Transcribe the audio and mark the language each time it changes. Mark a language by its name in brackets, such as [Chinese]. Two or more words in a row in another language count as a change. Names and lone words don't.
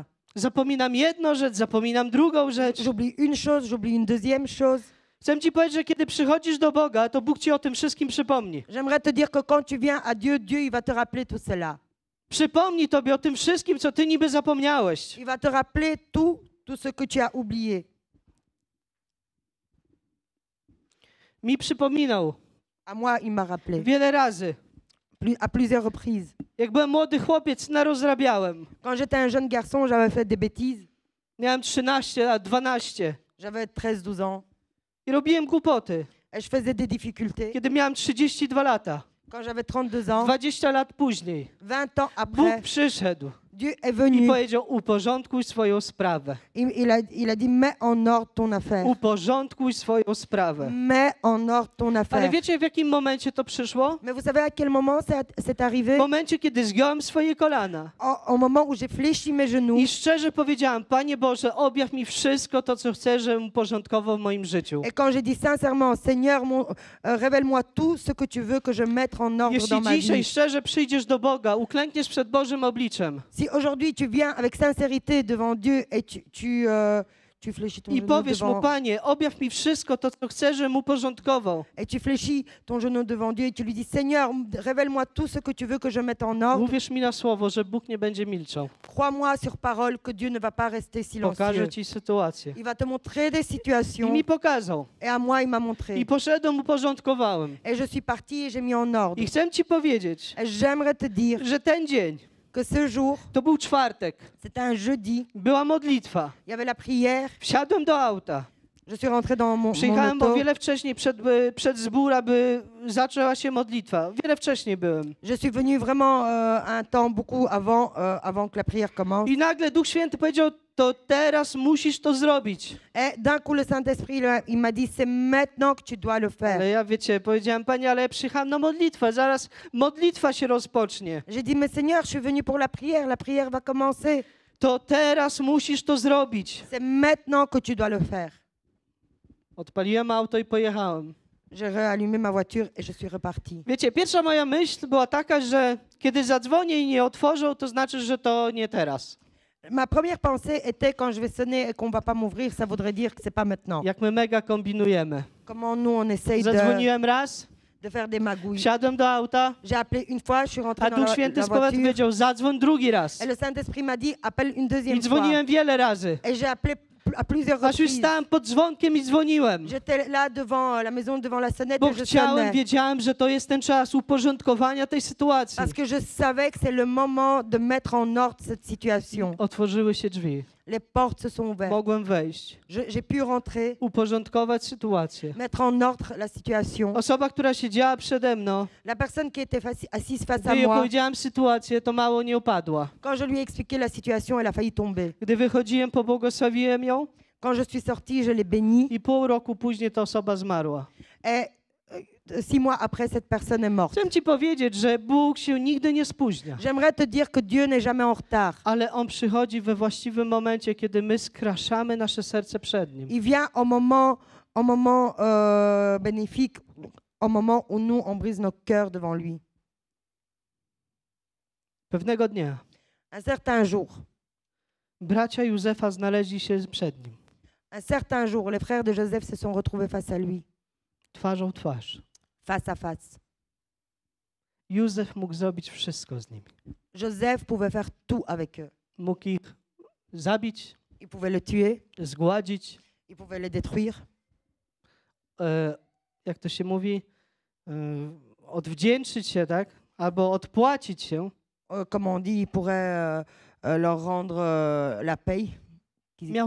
[Polish] Zapominam jedną rzecz, zapominam drugą rzecz. [French] J'oublie une chose, j'oublie une deuxième chose. [Polish] Chcę ci powiedzieć, że kiedy przychodzisz do Boga, to Bóg ci o tym wszystkim przypomni. [French] J'aimerais te dire que quand tu viens à Dieu, Dieu il va te rappeler tout cela. [Polish] Przypomni tobie o tym wszystkim, co ty niby zapomniałeś. [French] Il va te rappeler tout ce que tu as oublié. [Polish] Mi przypominał [French] À moi, il m'a rappelé [Polish] wiele razy. [French] à plusieurs reprises. [Polish] Jak byłem młody chłopiec, narozrabiałem. [French] Quand j'étais un jeune garçon, j'avais fait des bêtises. [Polish] Miałem 13 lat, 12 [French] J'avais 13-12 ans [Polish] i robiłem głupoty. [French] et je faisais des difficultés. [Polish] Kiedy miałem 32 lata, [French] Quand j'avais 32 ans, [Polish] 20 lat później, [French] 20 ans [Polish] Bóg [French] après, [Polish] przyszedł [French] Dieu est [Polish] i [French] venu. [Polish] powiedział: uporządkuj swoją sprawę. [French] Il a dit, mets en ordre ton affaire. [Polish] Uporządkuj swoją sprawę. [French] Mets en ordre ton [Polish] Ale [French] affaire. [Polish] wiecie, w jakim momencie to przyszło? [French] Mais vous savez à quel moment c'est arrivé? [Polish] W momencie, kiedy zgiąłem swoje kolana [French] Au moment où j'ai fléchi mes genoux [Polish] i szczerze powiedziałem: Panie Boże, objaw mi wszystko to, co chcesz, żebym uporządkował w moim życiu. [French] et quand j'ai dit sincèrement, Seigneur, révèle-moi tout ce que tu veux que je mette en ordre [Polish] Jeśli [French] dans ma [Polish] dzisiaj [French] vie. [Polish] szczerze przyjdziesz do Boga, uklękniesz przed Bożym obliczem [French] Si aujourd'hui tu viens avec sincérité devant Dieu et tu fléchis ton [Polish] i [French] genou [Polish] powiesz mu: [French] devant [Polish] Panie, objaw mi wszystko to, co chcesz, żebym uporządkował, [French] et tu fléchis ton genou devant Dieu et tu lui dis Seigneur, révèle-moi tout ce que tu veux que je mette en ordre. [Polish] uwierz mi na słowo, że Bóg nie będzie milczał. [French] Crois-moi sur parole que Dieu ne va pas rester silencieux. [Polish] Pokaże ci sytuację. [French] Il va te montrer des [Polish] I [French] situations [Polish] mi pokazał. [French] et à moi il m'a montré. [Polish] I poszedłem, uporządkowałem. [French] Et je suis partie et j'ai mis en ordre. [Polish] I chcę ci powiedzieć, [French] Et j'aimerais te dire [Polish] że ten dzień, [French] que ce jour, [Polish] to był czwartek, [French] c'était un jeudi, [Polish] była modlitwa. [French] il y avait la prière. [Polish] Wsiadłem do auta. [French] Je suis rentrée dans mon [Polish] Przyjechałem o [French] auto. [Polish] wiele wcześniej przed zbór, aby zaczęła się modlitwa. Wiele wcześniej byłem. [French] Je suis venue vraiment un temps beaucoup avant que la prière commence. [Polish] I nagle Duch Święty powiedział: to teraz musisz to zrobić. [French] Et d'un coup, le Saint-Esprit, il m'a dit, c'est maintenant que tu dois le faire. [Polish] Ale ja, wiecie, powiedziałem: Panie, ale ja przyjechałem na modlitwę. Zaraz modlitwa się rozpocznie. [French] J'ai dit, mais Seigneur, je suis venue pour la prière va commencer. [Polish] To teraz musisz to zrobić. [French] C'est maintenant que tu dois le faire. [Polish] Odpaliłem auto i pojechałem. [French] J'ai réallumé ma voiture et je suis repartie. [Polish] Wiecie, pierwsza moja myśl była taka, że kiedy zadzwonię i nie otworzą, to znaczy, że to nie teraz. [French] Ma première pensée était quand je vais sonner et qu'on va pas m'ouvrir, ça voudrait dire que c'est pas maintenant. [Polish] Jak my mega kombinujemy. [French] Comment nous on essaye [Polish] Zadzwoniłem raz, [French] de faire des magouilles. [Polish] wsiadłem do auta, [French] J'ai appelé une fois, je suis rentrée [Polish] a [French] dans [Polish] Duch [French] la [Polish] Święty z powrotem [French] voiture [Polish] powiedział: zadzwoń drugi raz. [French] et le Saint-Esprit m'a dit, appelle une deuxième [Polish] I [French] fois. [Polish] dzwoniłem wiele razy. [French] Et j'ai appelé à plusieurs [Polish] Aż już [French] reprises. [Polish] stałem pod dzwonkiem i dzwoniłem. [French] J'étais là devant la maison, devant la sonnette [Polish] Bo [French] et je [Polish] chciałem, [French] sonnais. [Polish] wiedziałem, że to jest ten czas uporządkowania tej sytuacji. [French] Parce que je savais que c'est le moment de mettre en ordre cette situation. [Polish] Otworzyły się drzwi. [French] Les portes se sont ouvertes. [Polish] Mogłem wejść, [French] J'ai pu rentrer, [Polish] uporządkować sytuację. [French] mettre en ordre la situation. [Polish] Osoba, która siedziała przede mną, [French] La personne qui était assise face [Polish] gdy [French] à [Polish] jej [French] moi, [Polish] opowiedziałem sytuację, to mało nie upadła. [French] quand je lui ai expliqué la situation, elle a failli tomber. [Polish] Gdy wychodziłem, pobłogosławiłem ją [French] Quand je suis sortie, je l'ai béni. [Polish] i pół roku później ta osoba zmarła. [French] Et 6 mois après, cette personne est morte. [Polish] Chcę ci powiedzieć, że Bóg się nigdy nie spóźnia, [French] J'aimerais te dire que Dieu n'est jamais en retard. [Polish] ale On przychodzi we właściwym momencie, kiedy my skraszamy nasze serce przed Nim. [French] Il vient au moment bénéfique, au moment où nous, on brise nos cœurs devant lui. [Polish] Pewnego dnia [French] Un certain jour, [Polish] bracia Józefa znaleźli się przed Nim, [French] un certain jour, les frères de Joseph se sont retrouvés face à lui, [Polish] twarzą w twarz. [French] face à face. [Polish] Józef mógł zrobić wszystko z nimi. [French] Joseph pouvait faire tout avec eux. [Polish] Mógł ich zabić, [French] Il pouvait le tuer, [Polish] zgładzić, [French] il pouvait le détruire, [Polish] jak to się mówi, odwdzięczyć się, tak? Albo odpłacić się. [French] Comme on dit, il pourrait leur rendre la paye. [Polish] Miał